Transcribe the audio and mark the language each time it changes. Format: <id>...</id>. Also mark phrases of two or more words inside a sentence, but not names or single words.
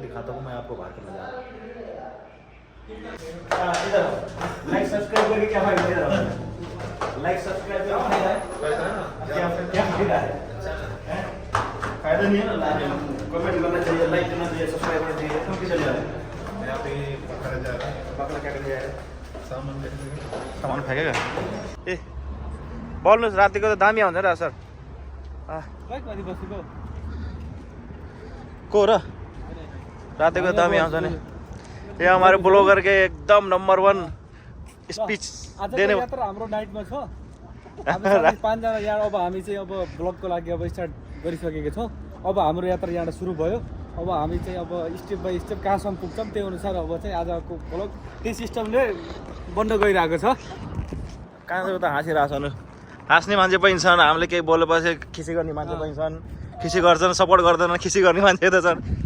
<hi>दिखाता हूँ मैं आपको बाहर का नज़ारा।</hi> <en>like subscribe</en> <hi>करके क्या फायदा,</hi> <en>like subscribe</en> <hi>फायदा नहीं है ना। कमेंट करना चाहिए, लाइक करना चाहिए, सब्सक्राइब करना चाहिए। तुम किधर जा रहे हो? यहाँ पे पकड़ा जा रहा है। बाकला क्या करने जा रहे हैं? सामान</hi> <ne>फेंकेगा ए बोल्नुहोस्। रातिको त दामी आउँछ र सर। को र रातिको दामी आउँछ नि।</ne> <hi>ये हमारे ब्लॉगर के एकदम नंबर 1 स्पीच देने</hi> <ne>यात्रा हाम्रो नाइटमा छ। हामी पाँचजना यहाँ अब हामी चाहिँ अब ब्लगको लागि अब स्टार्ट गरिसकेको छौँ। अब हाम्रो यात्रा यहाँबाट सुरु भयो। अब हामी चाहिँ अब</ne> <en>step by step</en> <ne>कहाँसम्म पुग्छौँ त्यही अनुसार अब चाहिँ आजको ब्लग त्यही सिस्टमले बन्द गइरहेको छ। कहाँ त हाँसिरहेको छन्, हाँस्ने मान्छे पनि छन्, हामीले केही बोलेपछि खिसी गर्ने मान्छे पनि छन्, खिसी गर्छन्, सपोर्ट गर्दैन, खिसी गर्ने मान्छे त छन्।</ne>